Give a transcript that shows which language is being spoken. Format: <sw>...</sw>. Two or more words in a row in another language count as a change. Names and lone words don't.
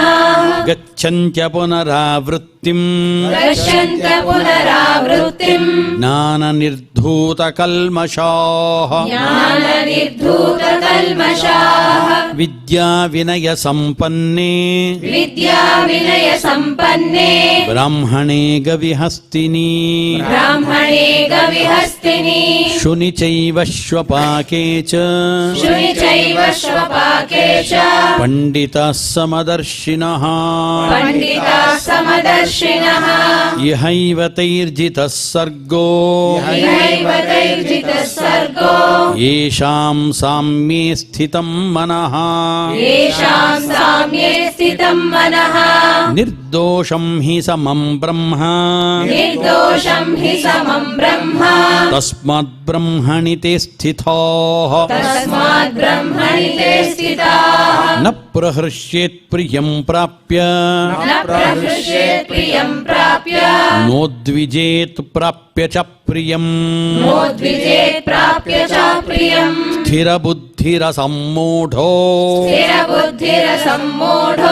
<sa>గచ్చన్త్య పునరావృత్తిం గచ్చన్త పునరావృత్తిం జ్ఞాననిర్ధూతకల్మషాః జ్ఞాననిర్ధూతకల్మషాః విద్యా వినయ సంపన్నే విద్యా వినయ సంపన్నే బ్రాహ్మణే గవిహస్తిని బ్రాహ్మణే గవిహస్తిని శుని చైవ శ్వపాకే చ శుని చైవ శ్వపాకే చ పండితాః సమదర్శినః పండితా సమదర్శినః ఇహైవ తైర్జితః సర్గో ఇహైవ తైర్జితః సర్గో యేషాం సామ్యే స్థితం మనః యేషాం సామ్యే స్థితం మనః నిర్దోషం హి సమం బ్రహ్మ నిర్దోషం హి సమం బ్రహ్మ తస్మాత్ బ్రహ్మణి తే స్థితాః తస్మాత్ బ్రహ్మణి తే స్థితాః న ప్రహృష్యేత్ ప్రియం ప్రాప్య న ప్రహృష్యేత్ ప్రియం ప్రాప్య నోద్విజేత్ ప్రాప్య చ ప్రియం నోద్విజేత్ ప్రాప్య చ ప్రియం స్థిరబుద్ధిరసమ్మూఢో స్థిరబుద్ధిరసమ్మూఢో</sa>